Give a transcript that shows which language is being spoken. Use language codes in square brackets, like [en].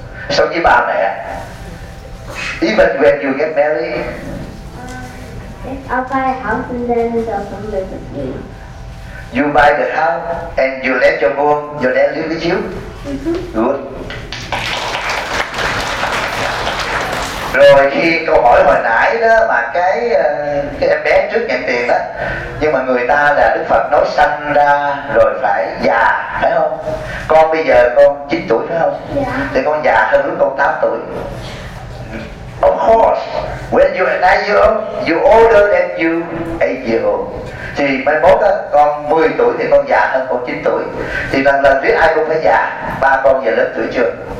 [vi] Sống với ba mẹ. [en] Even when you get married. I'll buy a house and then I'll live with you. You buy the house and you let your mom, your dad live with you? Mm-hmm. Good. [vi] Rồi khi câu hỏi hồi nãy đó mà cái em bé trước nhận tiền đó, nhưng mà người ta là Đức Phật nói sanh ra rồi phải già, phải không? Con bây giờ con 9 tuổi phải không? Dạ. Thì con già hơn lúc con 8 tuổi. [en] Of course, when you are 9 years old, you older than you 8 years old. [vi] Thì mai mốt á, con 10 tuổi thì con già hơn con 9 tuổi. Thì lần lần biết ai cũng phải già, ba con về lớn tuổi chưa?